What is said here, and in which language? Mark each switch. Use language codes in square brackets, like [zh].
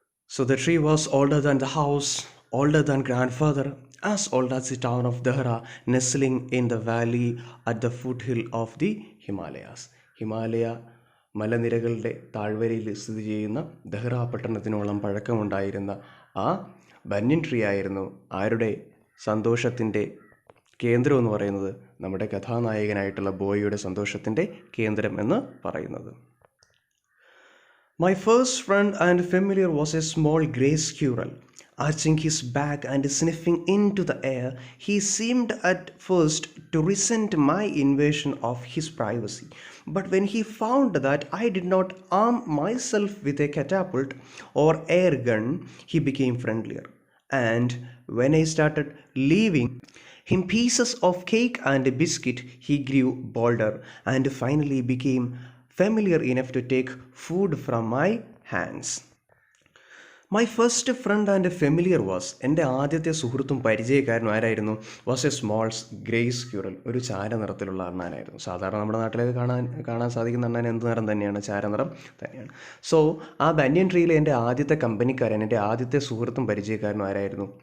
[en] So the tree was older than the house, older than grandfather, as old as the town of Dahra, nestling in the valley at the foothill of the Himalayas. [ml] Himalaya മലനിരകളുടെ താഴ്വരയിൽ സ്ഥിതി ചെയ്യുന്ന Dahra പട്ടണത്തിനോളം പഴക്കമുണ്ടായിരുന്ന ആ banyan tree ആയിരുന്നു ആരുടെ സന്തോഷത്തിൻ്റെ കേന്ദ്രം എന്ന് പറയുന്നത്? നമ്മുടെ കഥാനായകനായിട്ടുള്ള ബോയിയുടെ സന്തോഷത്തിൻ്റെ കേന്ദ്രം എന്ന് പറയുന്നത്. [en] My first friend and familiar was a small grey squirrel. Arching his back and sniffing into the air, he seemed at first to resent my invasion of his privacy. But when he found that I did not arm myself with a catapult or air gun, he became friendlier. And when I started leaving him pieces of cake and biscuit, he grew bolder and finally became familiar enough to take food from my hands. My first friend and familiar was, [ml] എൻ്റെ ആദ്യത്തെ സുഹൃത്തും പരിചയക്കാരനും ആരായിരുന്നു? [en] was a small grey squirrel, [ml] ഒരു ചാര നിറത്തിലുള്ള അണ്ണാനായിരുന്നു. സാധാരണ നമ്മുടെ നാട്ടിലേക്ക് കാണാൻ സാധിക്കുന്ന അണ്ണാൻ എന്ത് നിറം തന്നെയാണ്? ചാരനിറം തന്നെയാണ്. സോ ആ ബന്യൻ ട്രീയിലെ എൻ്റെ ആദ്യത്തെ കമ്പനിക്കാരൻ, എൻ്റെ ആദ്യത്തെ സുഹൃത്തും പരിചയക്കാരനും ആരായിരുന്നു?